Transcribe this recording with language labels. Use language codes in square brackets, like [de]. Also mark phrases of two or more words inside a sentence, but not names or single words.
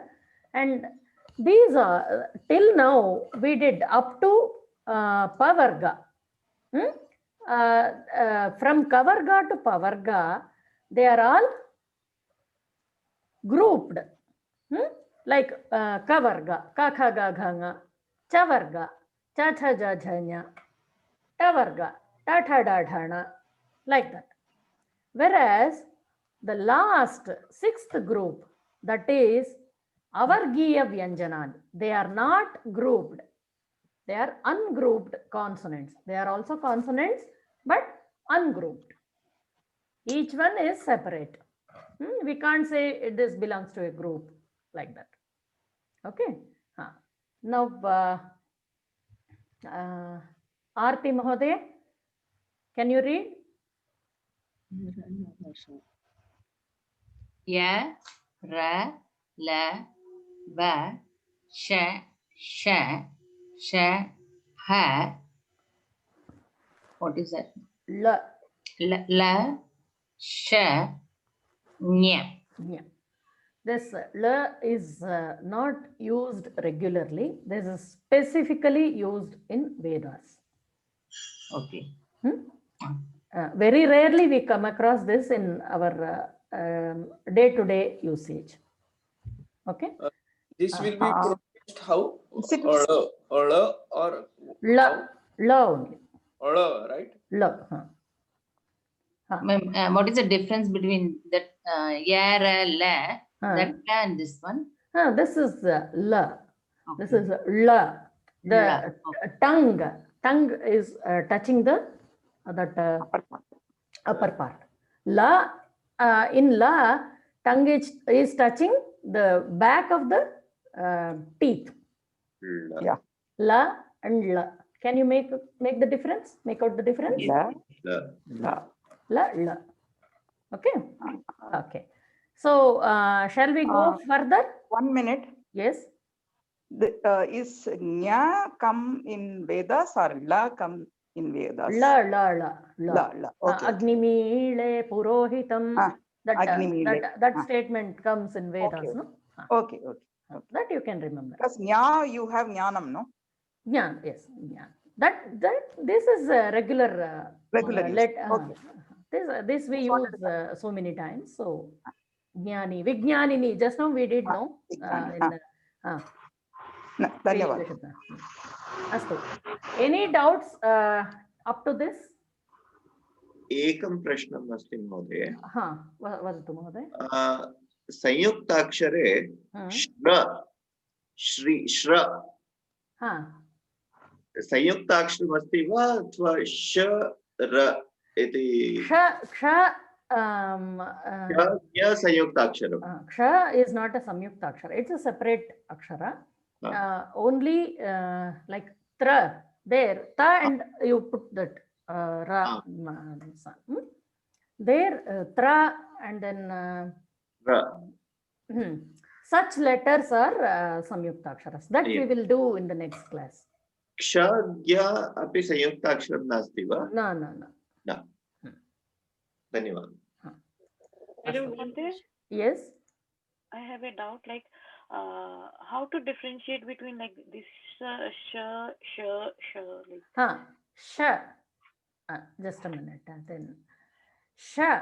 [en] And these are, till now, we did up to Pavarga. From Kavarga to Pavarga, they are all grouped. Like Kavarga, [sa] कख गघङ, [en] Chavarga, [sa] चछ जझञ, [en] Tavarga, [sa] तथ दधन, [en] like that. Whereas the last sixth group, that is Avargiya Vyanjanani, they are not grouped. They are ungrouped consonants. They are also consonants, but ungrouped. Each one is separate. We can't say this belongs to a group like that. Okay. Now, Aarti Mahodaya, can you read? [sa] य, र, ल, व, श, ह. [en] What is that? La. La, sha, nya. This la is not used regularly. This is specifically used in Vedas. Okay. Very rarely we come across this in our day-to-day usage. Okay. This will be pronounced how? Or la only. Right? La. What is the difference between that ya, ra, la, that la and this one? This is la. Okay. This is la. The tongue is touching the upper part. La, in la, tongue is touching the back of the teeth. Yeah. La and la. Can you make the difference? Make out the difference? La. Okay. Okay. So shall we go further? 1 minute. Yes. Is Nya come in Vedas or La come in Vedas? La. Okay. [sa] अग्निमीळे पुरोहितम्. [en] That statement comes in Vedas, no? Okay. That you can remember. Because Nya, you have Jnanam, no? Jnana, yes. Jnana. That this is regular. This we use so many times. So Jnani, Vijnanini. Just now we did know. Astu. Any doubts up to this? [sa] एकं प्रश्नम् अस्ति महोदय. वदतु महोदय. संयुक्ताक्षरे श्र संयुक्ताक्षरमस्ति वा अथवा श र इति? संयुक्ताक्षरम्. [en] Ksha is not a samyuktakshara. It's a separate akshara. Only like tra there, ta and you put that ra. There tra and then ra. Such letters are samyuktaksharas. That we will do in the next class. [sa] क्ष ज्ञ अपि संयुक्ताक्षरम् नास्ति वा? [en] No. Dhanyawad. Yes. I have a doubt, like how to differentiate between like this sh. Like. Sh. Just a minute. Then sh.